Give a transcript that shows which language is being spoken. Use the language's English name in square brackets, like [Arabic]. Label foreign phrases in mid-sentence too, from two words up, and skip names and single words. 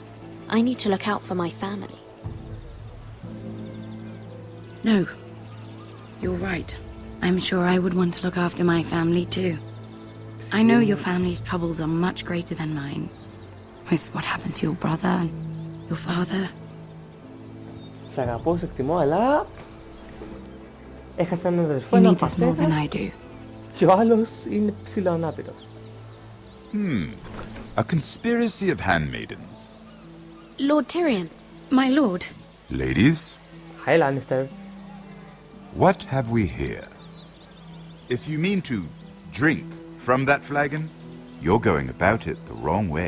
[English] I need to look out for my family. No, you're right. I'm sure I would want to look after my family too. I know your family's troubles are much greater than mine. With what happened to your brother and your father. [Greek] Σ' αγαπώ, σε εκτιμώ, αλλά... έχασα έναν αδερφό, [English] You [Greek] έναν [English] need this more than [Greek] πατέρα, [English] I do. [Greek] και ο άλλος είναι ψιλοανάπηρος. [English] A conspiracy of handmaidens. Lord Tyrion. My lord. Ladies, Hi, Lannister. what have we here? If you mean to drink from that flagon, you're going about it the wrong way.